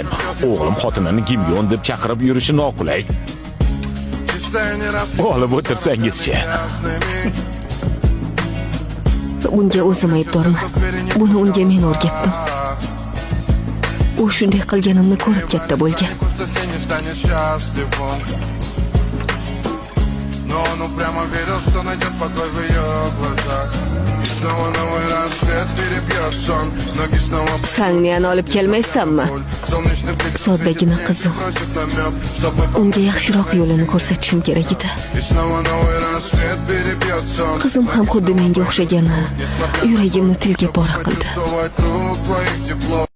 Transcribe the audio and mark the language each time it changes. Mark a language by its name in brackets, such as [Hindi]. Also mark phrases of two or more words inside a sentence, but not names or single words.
[Uzbek] O'g'lim xotinini Gimyon deb chaqirib yurishi noqulay. Olib o'tirsangizchi. bunga o'zim aybdorman. Buni unga men o'rgatdim. U shunday qilganimni ko'rib katta bo'lgan. [Russian] Но он упрямо верил, что найдет покой в ее глазах. И снова новый рассвет перебьет сон. Ноги снова... [Uzbek] Sangni olib kelmaysanmi? Soddagina qizim. Unga yaxshiroq yo'lini ko'rsatishim kerak edi. Qizim ham xuddi menga o'xshagani yuragimni tilga pora qildi.